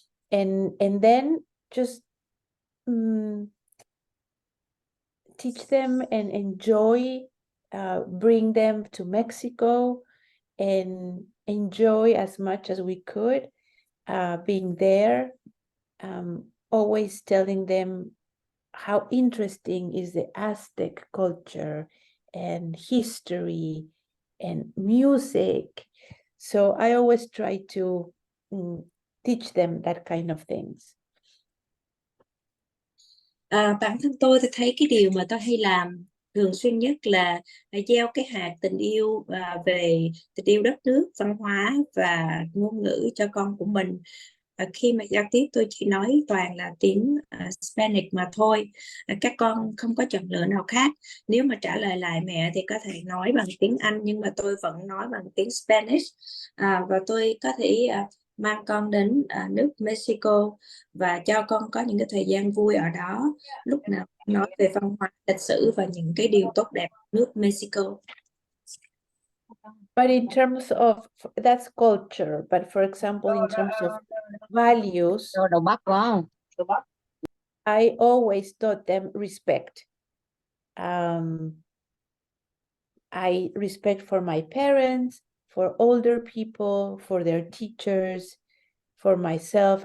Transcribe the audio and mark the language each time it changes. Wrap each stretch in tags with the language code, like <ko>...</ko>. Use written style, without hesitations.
<en>And then just teach them and enjoy, bring them to Mexico and enjoy as much as we could being there, always telling them how interesting is the Aztec culture and history and music. So I always try to teach them that kind of things.</en> <vi>Bản thân tôi thấy cái điều mà tôi hay làm thường xuyên nhất là gieo cái hạt tình yêu về tình yêu đất nước, văn hóa và ngôn ngữ cho con của mình. Khi mà giao tiếp tôi chỉ nói toàn là tiếng Spanish mà thôi. Các con không có chọn lựa nào khác. Nếu mà trả lời lại mẹ thì có thể nói bằng tiếng Anh, nhưng mà tôi vẫn nói bằng tiếng Spanish. Và tôi có thể mang con đến nước Mexico và cho con có những cái thời gian vui ở đó, lúc nào nói về văn hóa, lịch sử và những cái điều tốt đẹp của nước Mexico.</vi> <en>But in terms of, that's culture, but for example, in terms of values, I always taught them respect. I respect for my parents, for older people, for their teachers, for myself.</en>